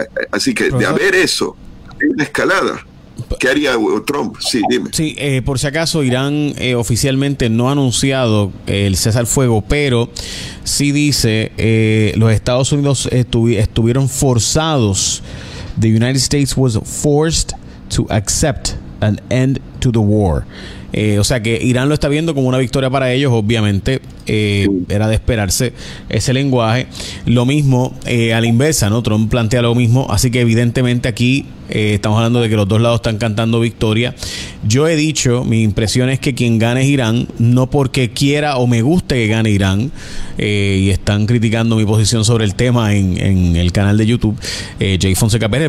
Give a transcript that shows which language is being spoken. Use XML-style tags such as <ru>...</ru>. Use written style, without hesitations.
<es>Así que, de haber eso, hay una escalada. ¿Qué haría Trump? Sí, dime. Sí, por si acaso, Irán oficialmente no ha anunciado el cese al fuego, pero sí dice, los Estados Unidos estuvieron forzados,</es> <en>the United States was forced to accept an end to the war.</en> <es>O sea que Irán lo está viendo como una victoria para ellos, obviamente. Era de esperarse ese lenguaje. Lo mismo a la inversa, ¿no? Trump plantea lo mismo. Así que evidentemente aquí estamos hablando de que los dos lados están cantando victoria. Yo he dicho, mi impresión es que quien gane es Irán, no porque quiera o me guste que gane Irán, y están criticando mi posición sobre el tema en el canal de YouTube, Jay Fonseca Pérez.</es>